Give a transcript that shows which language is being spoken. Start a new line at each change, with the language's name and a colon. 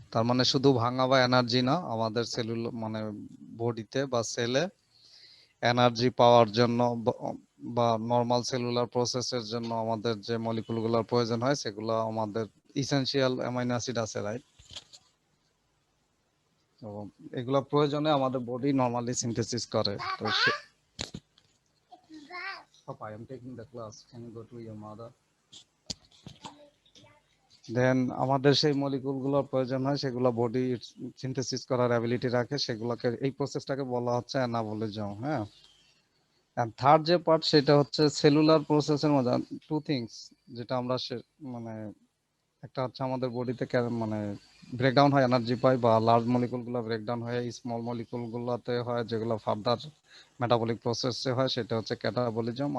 Bangla: তার মানে শুধু ভাঙা বা এনার্জি না, আমাদের মানে বডিতে বা সেলে এনার্জি পাওয়ার জন্য বা নর্মাল সেলুলার প্রসেসের জন্য আমাদের যে মলিকুলগুলোর প্রয়োজন হয়, সেগুলো আমাদের ইসেনশিয়াল অ্যামাইনো অ্যাসিড আছে, রাইট? তো এগুলো প্রয়োজনে আমাদের বডি নরমালি সিনথেসিস করে।
English: তো Papa, I am taking the class. Can you go to your mother?
Bangla: দেন আমাদের সেই মলিকুলগুলোর প্রয়োজন হয়, সেগুলো বডি সিনথেসিস করার অ্যাবিলিটি রাখে, সেগুলোকে এই প্রসেসটাকে বলা হচ্ছে অ্যানাবলিজম। হ্যাঁ, এন্ড থার্ড যে পার্ট সেটা হচ্ছে সেলুলার প্রসেসের মধ্যে টু থিংস, যেটা আমরা মানে একটা হচ্ছে আমাদের বডিতে মানে ব্রেকডাউন হয়, এনার্জি পাই, বা লার্জ মলিকুলগুলো ব্রেকডাউন হয়ে স্মল মলিকুলগুলোতে হয়, যেগুলো ফার্দার মেটাবলিক প্রসেসে হয়, সেটা হচ্ছে ক্যাটাবলিজম।